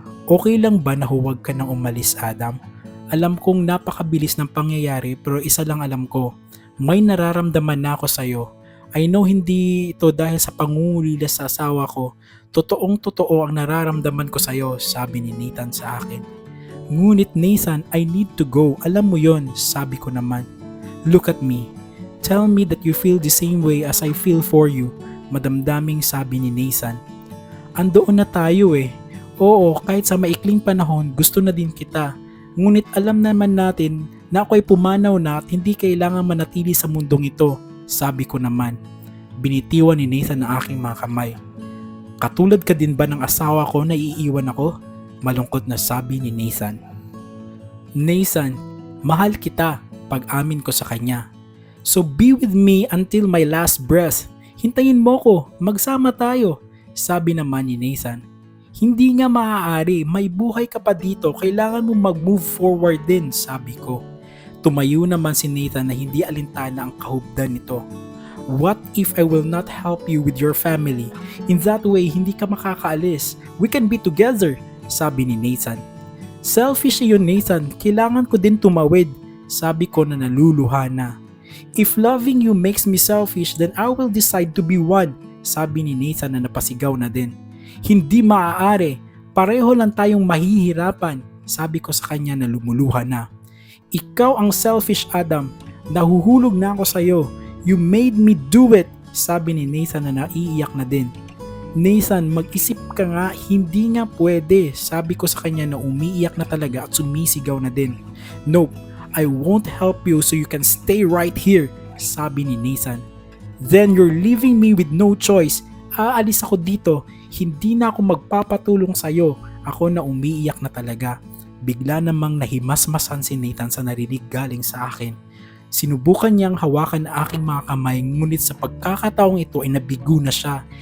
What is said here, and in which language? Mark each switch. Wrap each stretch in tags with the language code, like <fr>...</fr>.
<tl>Okay lang ba na huwag ka nang umalis, Adam? Alam kong napakabilis ng pangyayari pero isa lang alam ko. May nararamdaman na ako sa'yo.</tl> <en>I know</en> <tl>hindi ito dahil sa pangungulila sa asawa ko. Totoong totoo ang nararamdaman ko sa'yo, sabi ni Nathan sa akin. Ngunit Nathan,</tl> <en>I need to go.</en> <tl>Alam mo yon, sabi ko naman.</tl> <en>Look at me. Tell me that you feel the same way as I feel for you,</en> <tl>madamdaming sabi ni Nathan. Andoon na tayo Oo, kahit sa maikling panahon gusto na din kita. Ngunit alam naman natin na ako'y pumanaw na at hindi kailangan manatili sa mundong ito. Sabi ko naman. Binitiwan ni Nathan ang aking mga kamay. Katulad ka din ba ng asawa ko na iiwan ako? Malungkot na sabi ni Nathan. Nathan, mahal kita, pag-amin ko sa kanya.</tl> <en>So be with me until my last breath.</en> <tl>Hintayin mo ko, magsama tayo, sabi naman ni Nathan. Hindi nga maaari, may buhay ka pa dito, kailangan mo mag-move forward din, sabi ko. Tumayo naman si Nathan na hindi alintana ang kahubdan nito.</tl> <en>What if I will not help you with your family? In that way,</en> <tl>hindi ka makakaalis.</tl> <en>We can be together,</en> <tl>sabi ni Nathan. Selfish yun, Nathan. Kailangan ko din tumawid, sabi ko na naluluha na.</tl> <en>If loving you makes me selfish, then I will decide to be one,</en> <tl>sabi ni Nathan na napasigaw na din. Hindi maaari. Pareho lang tayong mahihirapan, sabi ko sa kanya na lumuluha na. Ikaw ang selfish, Adam. Nahuhulog na ako sa'yo.</tl> <en>You made me do it,</en> <tl>sabi ni Nathan na naiiyak na din. Nathan, mag-isip ka nga, hindi nga pwede, sabi ko sa kanya na umiiyak na talaga at sumisigaw na din.</tl> <en>Nope, I won't help you so you can stay right here,</en> <tl>sabi ni Nathan.</tl> <en>Then you're leaving me with no choice.</en> <tl>Aalis ako dito, hindi na ako magpapatulong sa'yo. Ako na umiiyak na talaga. Bigla namang nahimasmasan si Nathan sa narinig galing sa akin. Sinubukan niyang hawakan ang aking mga kamay ngunit sa pagkakataong ito ay nabigo na siya.</tl>